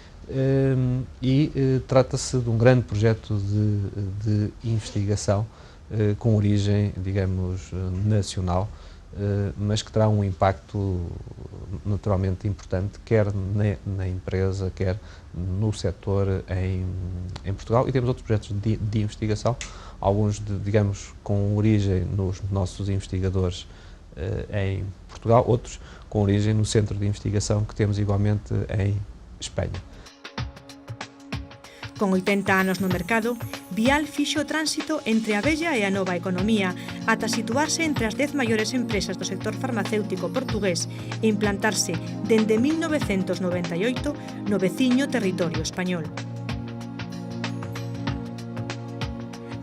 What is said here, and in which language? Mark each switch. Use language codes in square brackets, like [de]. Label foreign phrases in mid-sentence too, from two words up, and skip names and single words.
[pt] Trata-se de um grande projeto de investigação com origem, digamos, nacional, mas que terá um impacto naturalmente importante, quer na empresa, quer no setor em Portugal. E temos outros projetos de investigação, alguns, digamos, com origem nos nossos investigadores em Portugal, outros com origem no centro de investigação que temos igualmente em Espanha. [gl] Con 80 anos no mercado, Vial fixo o tránsito entre a vella e a nova economía ata situarse entre as 10 maiores empresas do sector farmacéutico portugués e implantarse dende 1998 no veciño territorio español.